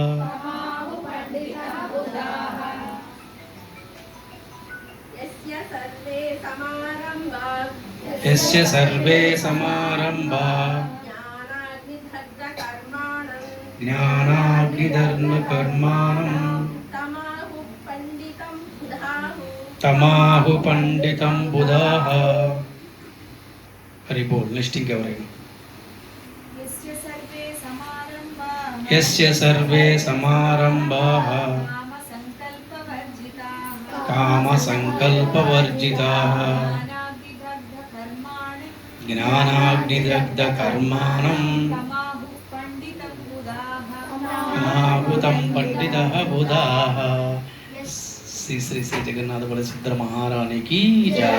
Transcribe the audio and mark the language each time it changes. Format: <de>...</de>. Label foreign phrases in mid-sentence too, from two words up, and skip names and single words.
<sa>यस्य सर्वे समारंभाः ज्ञानाग्निदग्धकर्माणं तमाहु पंडितं बुधाः।</sa> <hi>हरि बोल।</hi> <te>नेक्स्ट इंకెవరైనా.</te> <sa>यस्य सर्वे समारंभाः కామ సంకల్పవర్జితాః జ్ఞానాగ్నిదగ్ధ కర్మాణం తమాహుతం పండితః బుధాః.</sa> <te>శ్రీ శ్రీ శ్రీ జగన్నాథ బలసుద్ర మహారాణికి జై.</te>